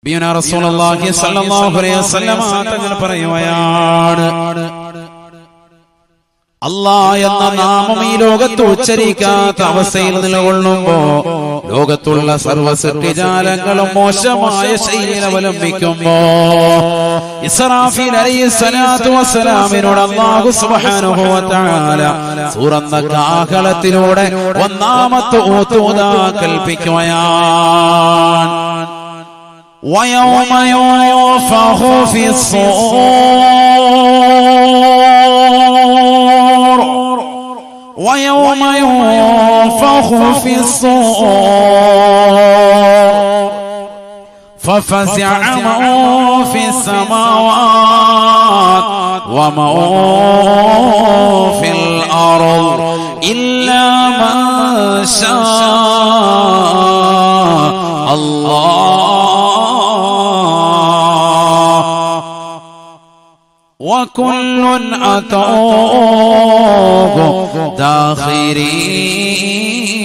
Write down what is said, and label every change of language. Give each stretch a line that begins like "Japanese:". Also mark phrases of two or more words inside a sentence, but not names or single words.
Arabic: نبينا رسول الله صلى الله عليه وسلم
Malayalam: തങ്ങൾ പറയുകയാണ്, അല്ലാഹ് എന്ന നാമം ഈ ലോകത്ത് ഉച്ചരിക്കാത്ത അവസ്ഥയിൽ നിലകൊള്ളുമ്പോ ലോകത്തുള്ള സർവ്വ സൃഷ്ടിജാലങ്ങളും മോശമായ ശൈലി അവലംബിക്കുമ്പോ ഇസ്രാഫീൽ
Arabic: عليه الصلاة والسلام الله سبحانه وتعالى
Malayalam: സൂറന്ന കാഹളത്തിലൂടെ ഒന്നാമത്തെ ഊതുദാ കൽപ്പിക്കുകയാണ്.
Arabic: وَيَوْمَ يُنفَخُ فِي الصُّورِ وَيَوْمَ يُنفَخُ فِي الصُّورِ فَفَزِعَ مَن فِي السَّمَاوَاتِ وَمَن فِي الْأَرْضِ إِلَّا مَن شَاءَ اللَّهُ وَكُلٌّ أَتَوْهُ دَاخِرِينَ.